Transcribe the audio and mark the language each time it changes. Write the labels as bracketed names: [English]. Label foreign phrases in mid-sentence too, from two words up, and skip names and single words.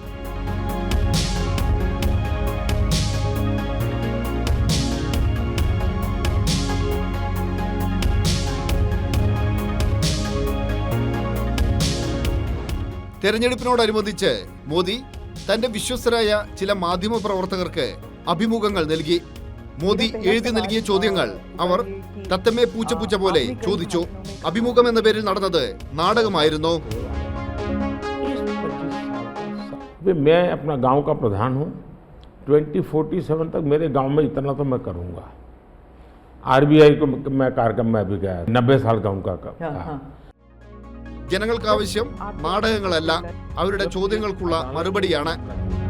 [Malayalam] തെരഞ്ഞെടുപ്പിനോടനുബന്ധിച്ച് മോദി തന്റെ വിശ്വസ്തരായ ചില മാധ്യമ പ്രവർത്തകർക്ക് അഭിമുഖങ്ങൾ നൽകി. മോദി എഴുതി നൽകിയ ചോദ്യങ്ങൾ അവർ തത്തമ്മേ പൂച്ച പോലെ ചോദിച്ചു. അഭിമുഖം എന്ന പേരിൽ നടന്നത് നാടകമായിരുന്നു. [Hindi] मैं अपना गांव का प्रधान हूं। 2047 तक मेरे गांव में इतना तो मैं करूंगा। RBI को मैं कार्यक्रम में भी गया, 90 साल का उनका [Malayalam] ജനങ്ങൾക്ക് ആവശ്യം നാടകങ്ങളല്ല, അവരുടെ ചോദ്യങ്ങൾക്കുള്ള മറുപടിയാണ്.